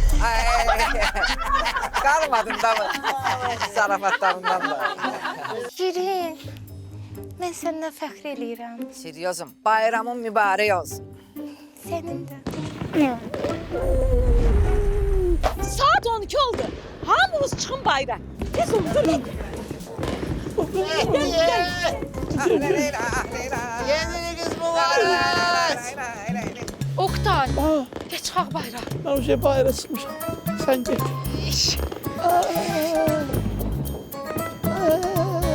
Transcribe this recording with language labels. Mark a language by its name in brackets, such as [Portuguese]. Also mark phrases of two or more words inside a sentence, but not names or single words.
[Azerbaijani] Qalmadın da mı? Zarafatlarından da. Şirin, mən səndən fəxr eləyirəm. Seriozum, bayramın mübarək olsun. Sənin də. Saat 12 oldu. Hamımız çıxın bayra. Tez olun, durun. [Turkish] Yeni kız mı var? [Azerbaijani] Oktay, geç çıxaq bayra. [Turkish] Ben şey bayrağı sıkmışım. Sen geç.